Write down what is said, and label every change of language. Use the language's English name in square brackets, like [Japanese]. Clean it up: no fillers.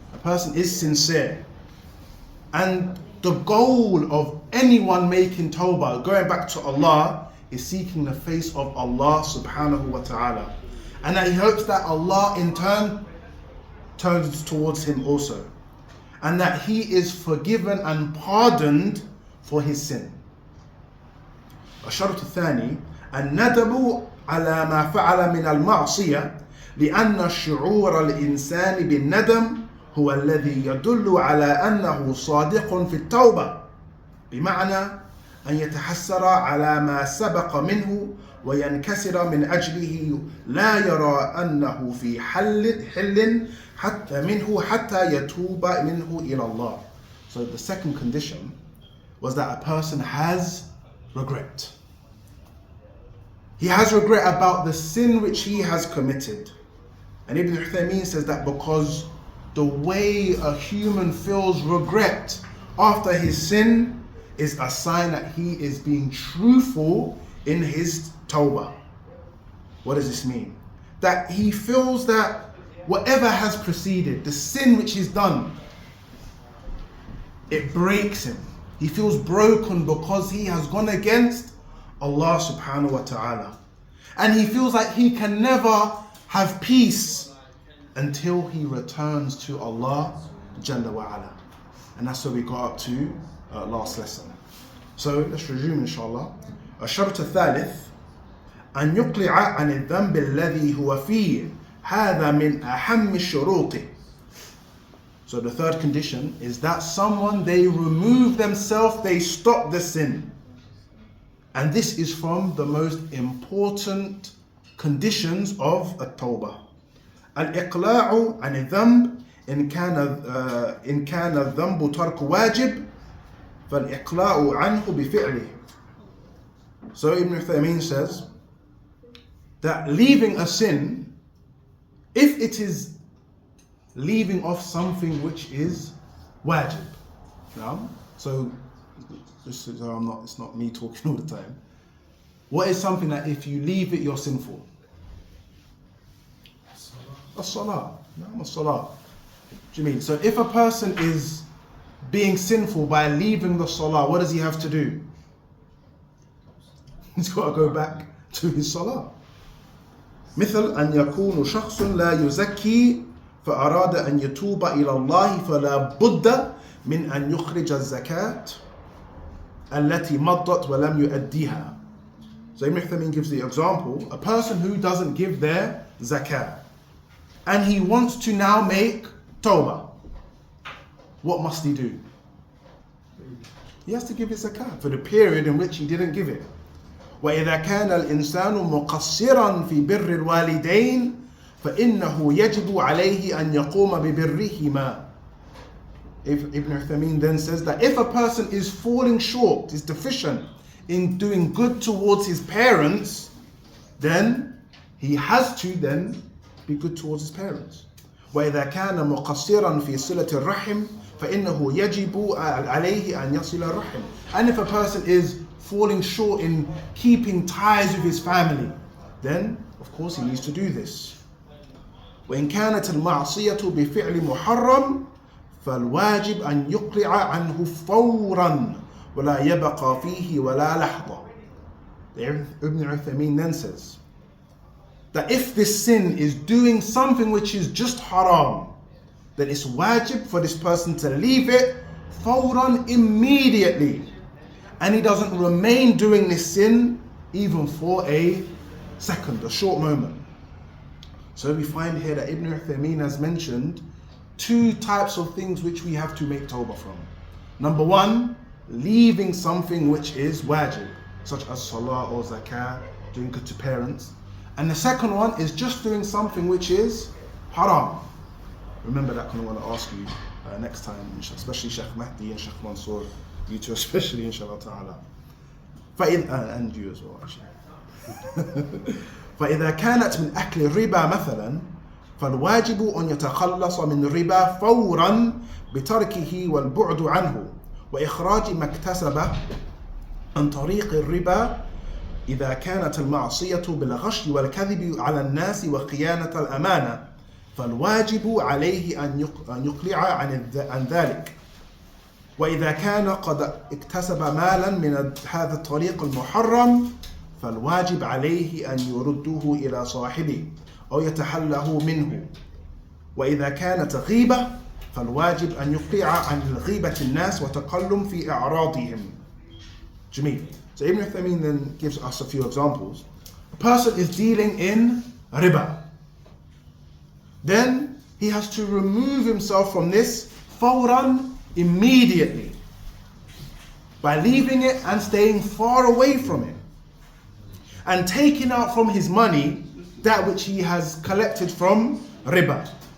[English] A person is sincere. And the goal of anyone making tawbah, going back to Allah, is seeking the face of Allah subhanahu wa ta'ala. And that he hopes that Allah in turn turns towards him also. And that he is forgiven and pardoned for his sin. [Arabic] الشرط الثاني الندم على ما فعل من المعصية لأن شعور الإنسان بالندم هو الذي يدل على أنه صادق في التوبة بمعنى أن يتحسر على ما سبق منه وينكسر من أجله لا يرى أنه في حل حتى منه حتى يتوب منه إلى الله. [English] So the second condition was that a person has regret. He has regret about the sin which he has committed. And Ibn Uthaymeen says that because the way a human feels regret after his sin is a sign that he is being truthful in his tawbah. What does this mean? That he feels that whatever has preceded, the sin which he's done, it breaks him. He feels broken because he has gone against Allah subhanahu wa ta'ala. And he feels like he can never have peace until he returns to Allah Jalla wa ala. And that's where we got up to last lesson. So let's resume inshallah. [Arabic] الشرط الثالث أن يقلع عن الذنب الذي هو فيه هذا من أهم الشروط. [English] So the third condition is that someone, they remove themselves, they stop the sin. And this is from the most important conditions of التوبة. [Arabic] الإقلاع عن الذنب إن كان الذنب ترك واجب فالإقلاع عنه بفعله. [English] So Ibn Uthaymeen says that leaving a sin, if it is leaving off something which is wajib. Now, so it's not me talking all the time. What is something that if you leave it, you're sinful? As-salah. As-salah. Do you mean? So if a person is being sinful by leaving the salah, what does he have to do? He's got to go back to his salah. [Arabic] مثل أن يكون شخص لا يزكي فأراد أن يتوب إلى الله فلا بد من أن يخرج الزكاة التي مضت ولم يؤديها. [English] So Ibn Uthaymeen gives the example, a person who doesn't give their zakah and he wants to now make tawbah. What must he do? He has to give his zakah for the period in which he didn't give it. [Arabic] وإذا كان الإنسان مقصرا في بر الوالدين فإنه يجب عليه أن يقوم ببرهما. [English] Ibn Uthaymeen then says that if a person is falling short, is deficient in doing good towards his parents, then he has to then be good towards his parents. [Arabic] وإذا كان مقصرا في صلة الرحم فإنه يجب عليه أن يصل الرحم. [English] And if a person is falling short in keeping ties with his family, then of course he needs to do this. [Arabic] وإن كانت المعصية بفعل محرم فالواجب أن يقلع عنه فورا ولا يبقى فيه ولا لحظة. [English] Ibn Uthaymeen then says that if this sin is doing something which is just haram, then it's wajib for this person to leave it fawran, immediately, and he doesn't remain doing this sin even for a second, a short moment. So we find here that Ibn Uthaymeen has mentioned two types of things which we have to make tawbah from. Number one, leaving something which is wajib, such as salah or zakah, doing good to parents. And the second one is just doing something which is haram. Remember that, I want to ask you next time, especially Sheikh Mahdi and Sheikh Mansour, you two especially, inshallah ta'ala. And you as well, actually. [Arabic] فإذا كانت من أكل الربا مثلا فالواجب أن يتخلص من الربا فورا بتركه والبعد عنه وإخراج ما اكتسبه عن طريق الربا إذا كانت المعصية بالغش والكذب على الناس وخيانة الأمانة فالواجب عليه أن يقلع عن ذلك. وإذا كان قد اكتسب مالا من هذا الطريق المحرم فالواجب عليه أن يرده إلى صاحبه أو يتحله منه. وإذا كانت غيبة فالواجب أن يقلع عن غيبة الناس وتكلم في أعراضهم. [English] Jameel. So Ibn Uthaymeen then gives us a few examples. A person is dealing in riba. Then he has to remove himself from this fawran, immediately. by leaving it and staying far away from it, and taking out from his money that which he has collected from riba.